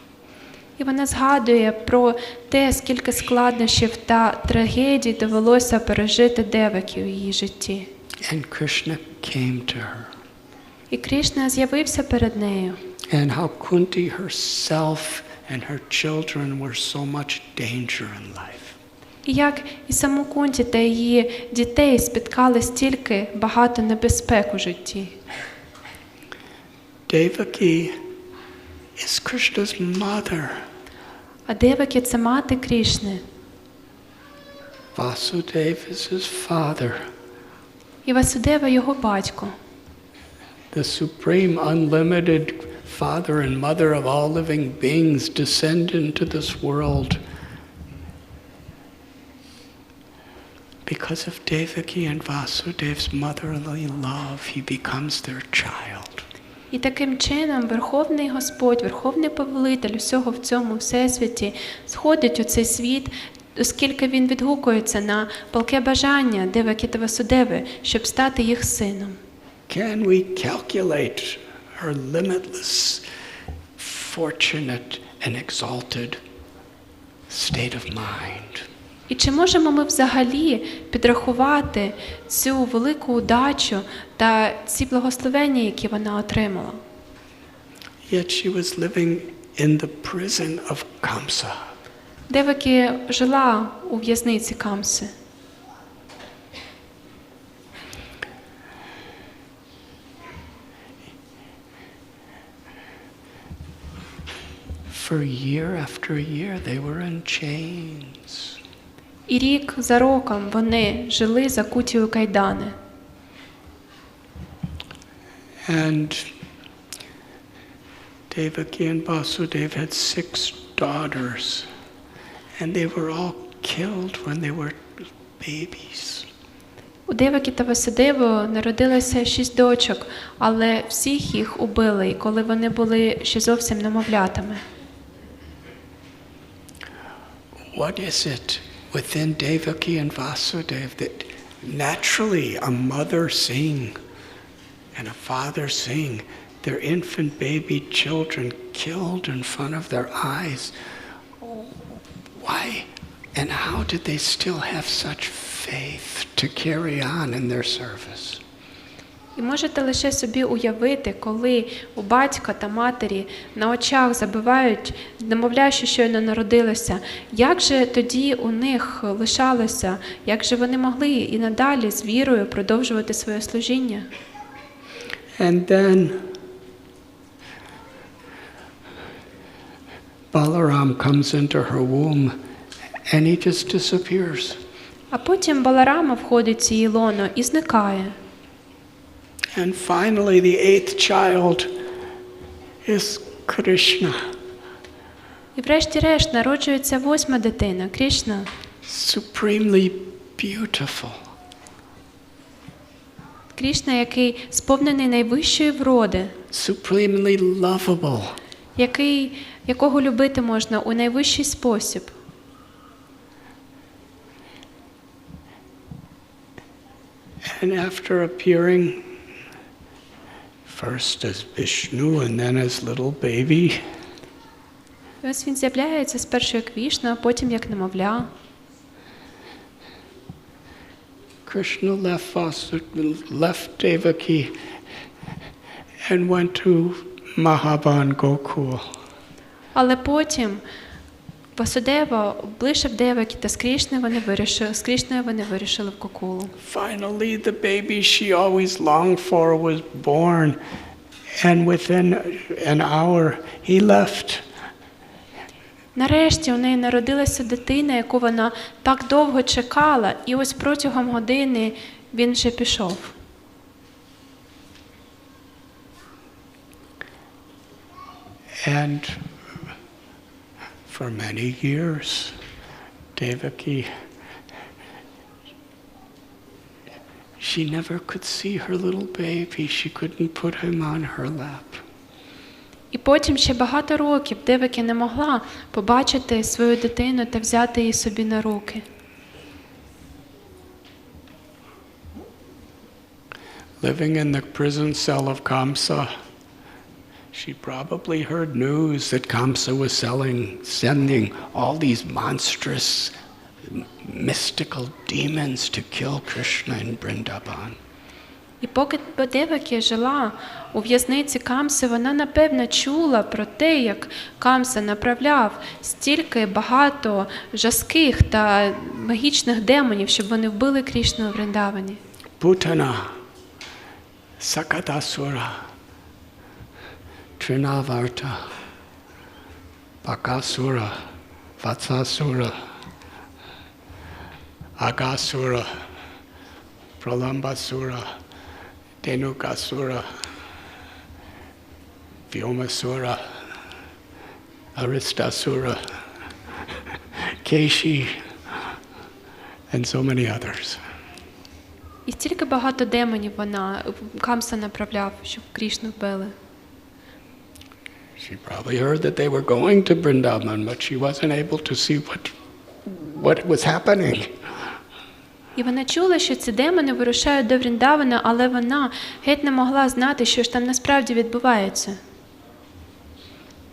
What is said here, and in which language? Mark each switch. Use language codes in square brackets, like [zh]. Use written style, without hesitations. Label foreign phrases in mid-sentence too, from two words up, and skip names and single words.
[uk] І вона згадує про те, скільки складнощів та трагедій довелося пережити Девакі у її житті. [en] And Krishna came to her. [uk] І Кришна з'явився перед нею. [en] And how Kunti herself and her children were so much danger in life. [uk] І як і саму Кунті та її дітей спіткали стільки багато небезпек у житті. [en] Devaki is Krishna's mother. [uk] А Девакі – це мати Крішни. [en] Vasudeva is his father. [uk] І Васудева – його батько. [en] The supreme, unlimited father and mother of all living beings descend into this world because of Devaki and Vasudev's motherly love. He becomes their child. [uk] І таким чином Верховний Господь, Верховний Повелитель усього в цьому всесвіті сходить у цей світ, оскільки він відгукується на палке бажання Девакі та Васудеви, щоб стати їх сином. [en] Can we calculate her limitless, fortunate and exalted state of mind. [uk] І чи можемо ми взагалі підрахувати цю велику удачу та ці благословення, які вона отримала? [en] Yet she was living in the prison of Kamsa. [uk] Девакі жила у в'язниці Камси. [en] For year after year they were in chains. [uk] І рік за роком вони жили закуті у кайдани. [en] And Devaki and Vasudev had 6 daughters, and they were all killed when they were babies. [uk] У Девакі та Васудеви народилося 6 дочок, але всіх їх убили, коли вони були ще зовсім немовлятами. [en] What is it within Devaki and Vasudev that naturally a mother seeing and a father seeing their infant baby children killed in front of their eyes? Why and how did they still have such faith to carry on in their service? [uk] І можете лише собі уявити, коли у батька та матері на очах забивають немовля, що щойно народилося, як же тоді у них лишалося, як же вони могли і надалі з вірою продовжувати своє служіння? [en] And then Balaram comes into her womb and he just disappears. [uk] А потім Баларама входить в її лоно і зникає. [en] And finally the 8th child is Krishna. [uk] І врешті-решт народжується 8-ма дитина, Кришна. [en] Supremely beautiful. [uk] Кришна, який сповнений найвищої вроди, [en] Supremely lovable. [uk] якого любити можна у найвищий спосіб. [en] And after appearing first as Vishnu and then as little baby, [uk] І ось він з'являється спершу як Вішну, а потім як немовля. [en] Krishna left Devaki and went to Mahaban Gokul. [uk] Але потім Васудева облишив Девакі, та з Кришною вони вирішили в Гокулу. [en] Finally, the baby she always longed for was born, and within an hour he left. [uk] Нарешті у неї народилася дитина, яку вона так довго чекала, і ось протягом години він вже пішов. [en] And for many years, Devaki, she never could see her little baby. She couldn't put him on her lap. [uk] І потім ще багато років Девакі не могла побачити свою дитину та взяти її собі на руки. [en] Living in the prison cell of Kamsa, she probably heard news that Kamsa was sending all these monstrous, mystical demons to kill Krishna in Vrindavan. [uk] І поки Девакі жила у в'язниці Камси, вона напевно чула про те, як Камса направляв стільки багато жаских та магічних демонів, щоб вони вбили Кришну у Вриндавані. [en] Putana, Sakatasura, Trinavarta, Bakasura, Vatsasura, Agasura, Pralambasura, Dhenukasura, Vyomasura, Aristasura, Keshi, and so many others. [uk] І стільки багато демонів Камса направляв, щоб Кришну вбили. [en] She probably heard that they were going to Vrindavan, but she wasn't able to see what was happening. [uk] І вона чула, що ці демони вирушають до Вріндавана, але вона геть не могла знати, що ж там насправді відбувається.